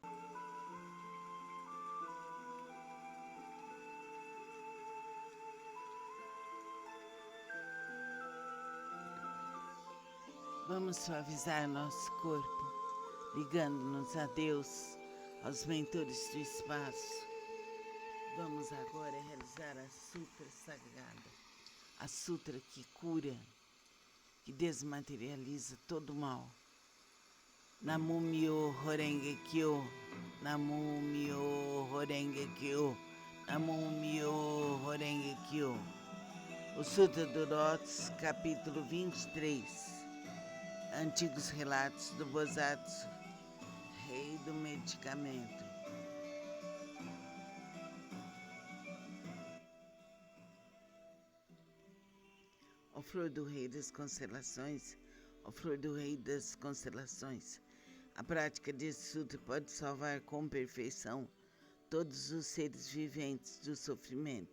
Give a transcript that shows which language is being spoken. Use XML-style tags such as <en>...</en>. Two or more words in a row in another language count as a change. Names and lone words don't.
<pt>Vamos suavizar nosso corpo, ligando-nos a Deus, aos mentores do espaço. Vamos agora realizar a Sutra Sagrada, a Sutra que cura, que desmaterializa todo o mal.</pt> <ja>南無妙法蓮華経、南無妙法蓮華経、南無妙法蓮華経.</ja> <pt>O Sutra do Lótus, capítulo 23. Antigos relatos do Bodhisattva, rei do medicamento. Ó flor do rei das constelações, ó flor do rei das constelações, a prática desse sutra pode salvar com perfeição todos os seres viventes do sofrimento.</pt>